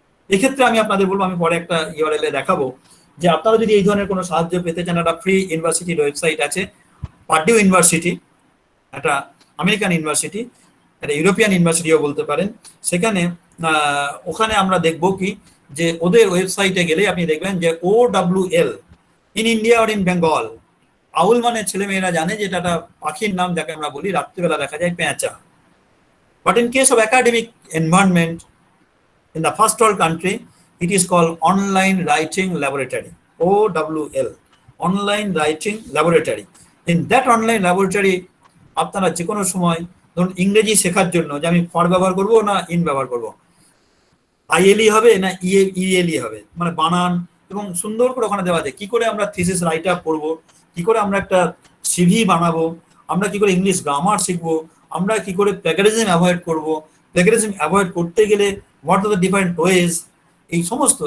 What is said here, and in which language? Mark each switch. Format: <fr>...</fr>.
<bn>এক্ষেত্রে আমি আপনাদের বলবো, আমি পরে একটা ইউআরএল-এ দেখাবো, যে আপনারা যদি এই ধরনের কোনো সাহায্য পেতে চান, একটা ফ্রি ইউনিভার্সিটির ওয়েবসাইট আছে, পার্ডিউ ইউনিভার্সিটি, একটা আমেরিকান ইউনিভার্সিটি, একটা ইউরোপিয়ান ইউনিভার্সিটিও বলতে পারেন। সেখানে ওখানে আমরা দেখবো কি, যে ওদের ওয়েবসাইটে গেলে আপনি দেখবেন যে OWL in India আর in Bengal, আউল মানে ছেলেমেয়েরা জানে যে এটা একটা পাখির নাম, যাকে আমরা বলি রাত্রিবেলা দেখা যায় পেঁচা।</bn> <en>But in case of academic environment in the first world country, it is called online writing laboratory, OWL, online writing laboratory. In that online laboratory</en> <bn>আপনারা যে কোনো সময় ধরুন ইংরেজি শেখার জন্য, যে আমি ফর ব্যবহার করব না ইন ব্যবহার করব, আইএলই হবে না ইএলই হবে, মানে বানান এবং সুন্দর করে ওখানে দেওয়া যায় কি করে আমরা থিসিস রাইট আপ করবো, কি করে আমরা একটা সিভি বানাবো, আমরা কি করে ইংলিশ গ্রামার শিখবো, আমরা কি করে প্লেগারিজম অ্যাভয়েড করবো, প্লেগারিজম অ্যাভয়েড করতে গেলে</bn> <en>what are the different ways,</en> <bn>এই সমস্ত।</bn>